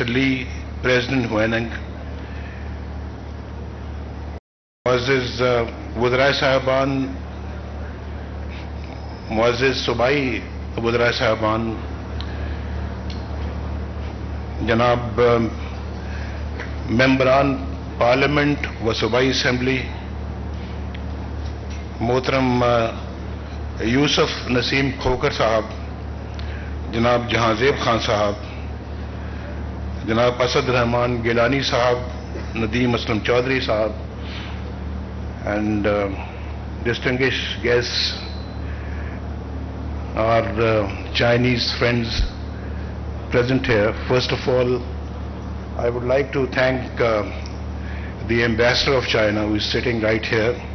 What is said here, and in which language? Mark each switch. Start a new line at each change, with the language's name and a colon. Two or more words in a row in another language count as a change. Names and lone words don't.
Urdu: Lee, President Huaneng, معزز وزرائے صاحبان، معزز صوبائی وزرائے صاحبان، جناب ممبران پارلیمنٹ و صوبائی اسمبلی, Mohtaram یوسف نسیم کھوکھر صاحب، جناب جہانزیب خان صاحب، جناب اسد رحمان گیلانی صاحب، ندیم اسلم چوہدری صاحب,
English: and distinguished guests, our Chinese friends present here. First of all, I would like to thank the Ambassador of China, who is sitting right here.